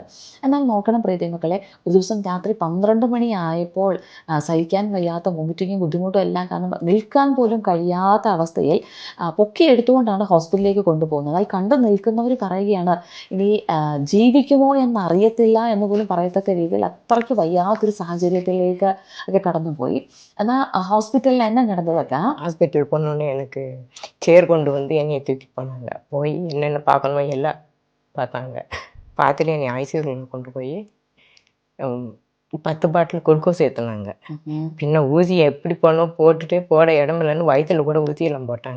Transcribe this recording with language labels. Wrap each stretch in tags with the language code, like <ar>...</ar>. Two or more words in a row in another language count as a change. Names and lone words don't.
<ml>എന്നാൽ നോക്കണം പ്രിയ മക്കളെ, ഒരു ദിവസം രാത്രി 12 മണി ആയപ്പോൾ സഹിക്കാൻ വയ്യാത്ത വോമിറ്റിങ്ങും ബുദ്ധിമുട്ടും എല്ലാം കാരണം നിൽക്കാൻ പോലും കഴിയാത്ത അവസ്ഥയിൽ പൊക്കിയെടുത്തുകൊണ്ടാണ് ഹോസ്പിറ്റലിലേക്ക് കൊണ്ടുപോകുന്നത്. അതിൽ കണ്ടു നിൽക്കുന്നവർ പറയുകയാണ്, ഇനി ജീവിക്കുമോ എന്നറിയത്തില്ല എന്ന് പോലും പറയത്തക്ക രീതിയിൽ അത്രയ്ക്ക് വയ്യാത്തൊരു സാഹചര്യത്തിലേക്ക് ഒക്കെ കടന്നുപോയി. എന്നാൽ ഹോസ്പിറ്റലിൽ</ml> <ta>என்ன நடந்ததா? ஹாஸ்பிட்டல் போனோடனே எனக்கு சேர் கொண்டு என்னையை தூக்கி போனாங்க. போய் என்னென்ன பார்க்கணுமோ எல்லாம் பார்த்தாங்க. பார்த்துட்டு என்னை ஐசியூவில் கொண்டு போய் 10 பாட்டில் குளுக்கோஸ் ஏற்றினாங்க. பின்ன ஊசியை எப்படி போனோம் போட்டுட்டு போட இடமில்லன்னு வயிற்றுல கூட ஊசியெல்லாம் போட்டாங்க.</ta>